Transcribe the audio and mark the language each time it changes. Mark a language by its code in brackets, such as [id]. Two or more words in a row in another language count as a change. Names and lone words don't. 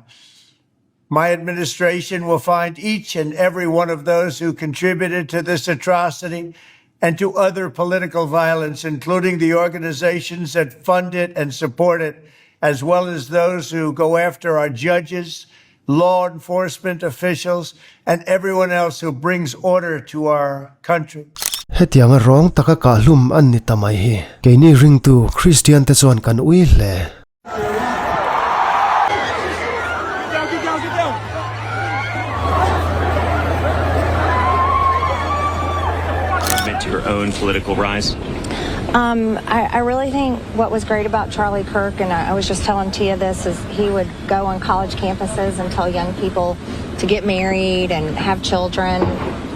[en] My administration will find each and every one of those who contributed to this atrocity and to other political violence, including the organizations that fund it and support it, as well as those who go after our judges, law enforcement officials, and everyone else who brings order to our country. [lus] Hetianga rong taka kaphlum an ni tamai hi keini ring tu Christian te chuan kan ui hle. [en] Your own political rise? I really think what was great about Charlie Kirk, and I was just telling Tia this, is he would go on college campuses and tell young people to get married and have children.